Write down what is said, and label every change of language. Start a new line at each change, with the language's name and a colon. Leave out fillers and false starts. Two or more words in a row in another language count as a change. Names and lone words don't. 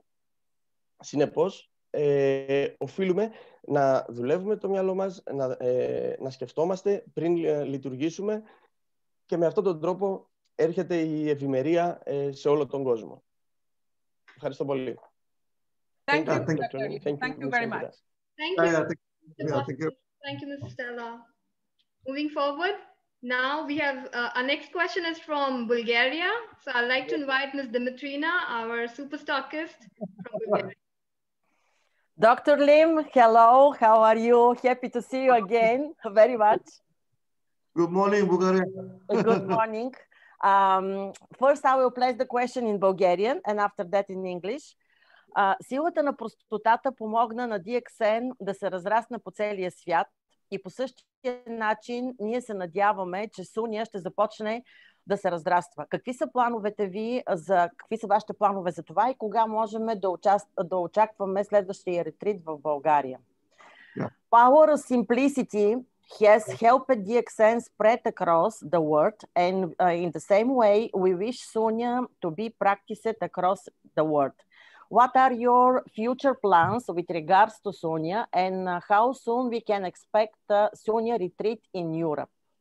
Greek: Συνεπώς, οφείλουμε να δουλεύουμε το μυαλό μας, να σκεφτόμαστε πριν λειτουργήσουμε και με αυτόν τον τρόπο έρχεται η ευημερία σε όλο τον κόσμο. Ευχαριστώ πολύ.
English: Thank you, Dr. Lim. Thank you very much. Thank you. Thank you, Ms. Stella. Moving forward, now we have our next question is from Bulgaria. So I'd like to invite Ms. Dimitrina, our super stockist from Bulgaria. Dr. Lim, hello. How are you? Happy to see you again very much. Good morning, Bulgaria. Good morning. First, I will place the question in Bulgarian and after that in English.
Bulgarian: Силата на простотата помогна на DXN да се разрасне по целия свят и по същия начин ние се надяваме, че Суня ще започне да се разраства. Какви са плановете ви, какви са вашите планове за това и кога можем да очакваме следващия ретрит в България?
English: Yeah. Power of simplicity has helped DXN spread across the world, and in the same way, we wish Sunya to be practiced across the world. What are your future plans with regards to Sunya, and how soon we can expect Sunya retreat in Europe?